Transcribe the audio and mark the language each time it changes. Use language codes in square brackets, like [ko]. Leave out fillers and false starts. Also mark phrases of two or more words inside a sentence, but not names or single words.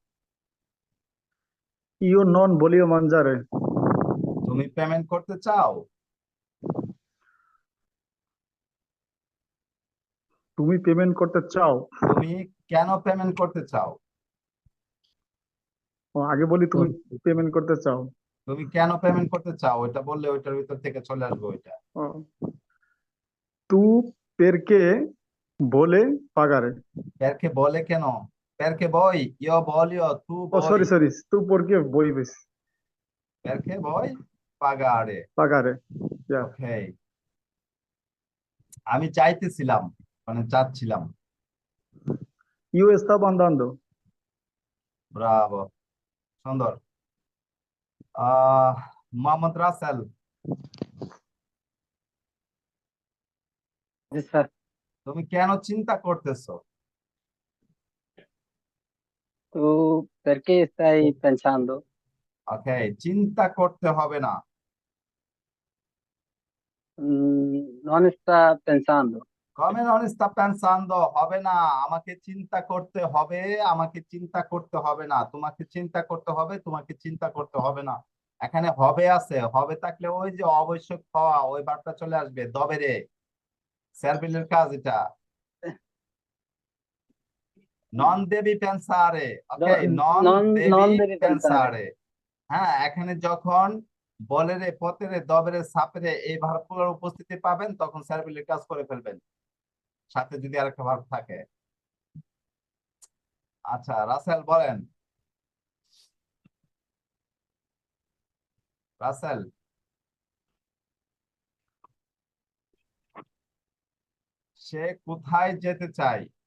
[it] Io non voglio mangiare. [bn] তুমি পেমেন্ট করতে চাও। তুমি পেমেন্ট করতে চাও? তুমি কেন পেমেন্ট করতে চাও? ও, আগে বলি তুমি পেমেন্ট করতে চাও। তুমি কেন পেমেন্ট করতে চাও, ওইটা বললে ওইটার ভিতর থেকে চলে আসবে ওইটা। ও, তু পেরকে বলে পাগারে। পেরকে বলে কেন? পেরকে বই, [it] io voglio tu [bn] ও বই। সরি সরি, তু পরকে বই বেশ [it] perché vuoi pagare. [bn] পাগারে। ইয়া। ওকে, আমি চাইতেছিলাম, মানে চাচ্ছিলাম। [it] Io stavo andando. [bn] ব্রাভো, সুন্দর। আহ মোহাম্মদ রাসেল। জি স্যার। তুমি কেন চিন্তা করতেছো? [it] Tu perché stai pensando? [bn] ওকে, চিন্তা করতে হবে না। [it] Non sta pensando. come non sta pensando, [bn] হবে না। আমাকে চিন্তা করতে হবে। আমাকে চিন্তা করতে হবে না, তোমাকে চিন্তা করতে হবে, তোমাকে চিন্তা করতে হবে না। এখানে হবে আছে, হবে থাকলে ওই যে অবশ্যক হওয়া ওই বার্তা চলে আসবে দবেরে। স্যারবিলের কাজ এটা। [it] non devi pensare. [bn] ওকে, [it] non devi Non devi pensare. [bn] পেনসারে। হ্যাঁ, এখানে যখন [it] volere potere dovere sapere [bn] এই ভার্বগুলোর উপস্থিতি পাবেন তখন স্যারবিলের কাজ করে ফেলবেন, সাথে যদি আরেকটা ভার্ব থাকে। আচ্ছা, রাসেল বলেন। রাসেল, সে কোথায় যেতে চায়?